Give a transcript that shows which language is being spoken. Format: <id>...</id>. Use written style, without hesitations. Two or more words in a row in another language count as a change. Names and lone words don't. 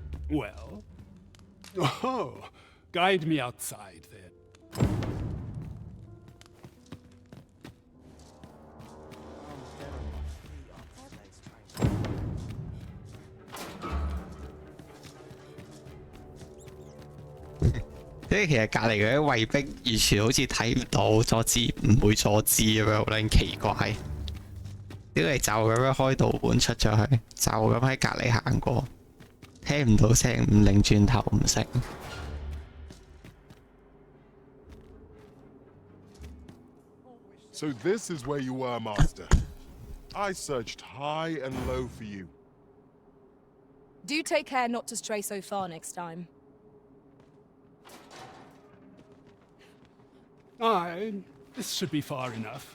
<en>Well? Oh, guide me outside then.</en> <yue>即係其實隔離嗰啲衛兵完全好似睇唔到阻止，唔會阻止咁樣，好撚奇怪。屌你就咁樣開道門出咗去，就咁喺隔離行過，聽唔到聲，唔擰轉頭唔識。</yue> <en>So this is where you were, Master. I searched high and low for you. Do take care not to stray so far next time. Aye, this should be far enough.</en>